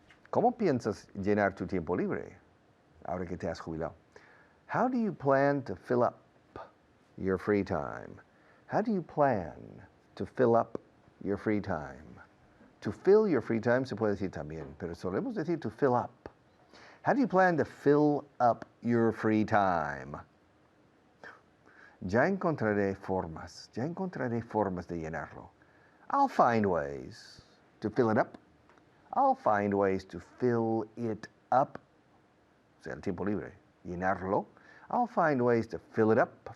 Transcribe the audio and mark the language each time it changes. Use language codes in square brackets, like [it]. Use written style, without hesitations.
[es] ¿Cómo piensas llenar tu tiempo libre ahora que te has jubilado? [en] How do you plan to fill up your free time? How do you plan to fill up your free time? To fill your free time [es] se puede decir también, pero solemos decir [en] to fill up. How do you plan to fill up your free time? [es] Ya encontraré formas de llenarlo. [en] I'll find ways to fill it up. I'll find ways to fill it up. [es] O sea, el tiempo libre, llenarlo. [en] I'll find ways to fill it up.